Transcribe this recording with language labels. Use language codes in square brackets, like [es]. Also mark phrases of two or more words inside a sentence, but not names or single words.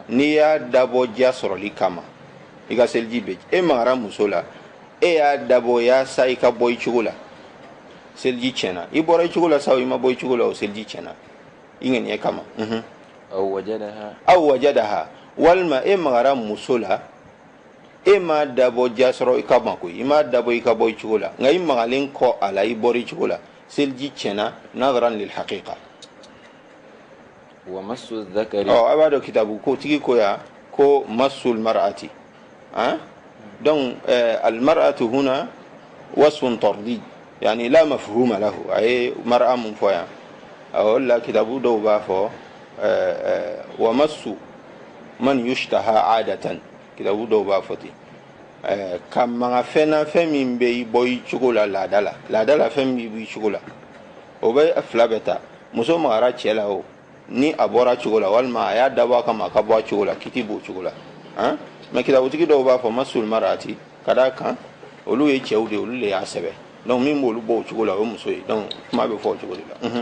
[bm] n'i y'a dabɔ diya sɔrɔli kama i ka seliji bɛ e magara muso la e y'a dabɔ yaasa i ka bɔ i cogo la seliji tiɲɛna i bɔra i cogo la sa o i ma bɔ i cogo la o seliji tiɲɛna i ŋaniya kama [ar] أو وجدها [bm] walima e magara muso la e ma dabɔ diya sɔrɔ i ka ma koyi i ma dabɔ i ka bɔ i cogo la nka i magalen kɔ a la i bɔra i cogo la seliji tiɲɛna [ar] نظرا للحقيقة ومس ذكر [bm] a b'a dɔn kitabu ko tigi ko ya ko [ar] مس المرأة [bm] donc [ar] المرأة هنا وصف طردي يعني لا مفهوم له أي مرأة [bm] mun fɔ yan wala kitabu dɔw b'a fɔ wa [ar] مس من يشتهى عادة [bm] kitabu dɔw b'a fɔ ten ka maga fɛn na fɛn min bɛ i bɔ i cogo la laada la fɛn min b'i cogo la o bɛ fila bɛ ta muso magara cɛ la o ni a bɔra cogo la walima a y'a dabɔ a kama a ka bɔ a cogo la kiti b'o cogo la mais kitabutigi dɔw b'a fɔ [ar] مس المرأة [bm] ka d'a kan olu ye cɛw de olu de y'a sɛbɛn donc min b'olu bɔ o cogo la o ye muso ye donc kuma bɛ fɔ o cogo de la